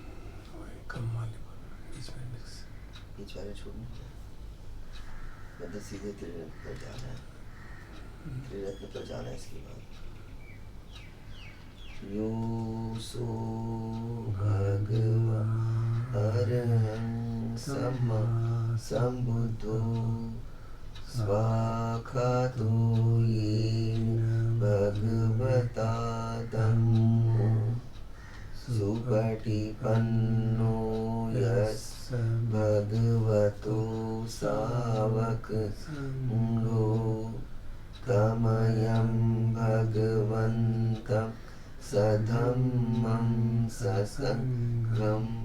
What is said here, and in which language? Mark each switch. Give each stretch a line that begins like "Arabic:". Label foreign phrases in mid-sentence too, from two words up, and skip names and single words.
Hindi: कम वाले बीच में मिक्स बीच वाले छोड़ने का मतलब सीधे त्रिरत्न पर जाना है। त्रिरत्न पर जाना है इसके बाद
Pali: यो सो भगवा अरहं सम्मा सम्बुद्धो स्वाखातो येन भगवता धम्मो सुपटिपन्नो यस्य भगवतो सावक संगो तमयं भगवन्तं सधम्मं ससङ्घम्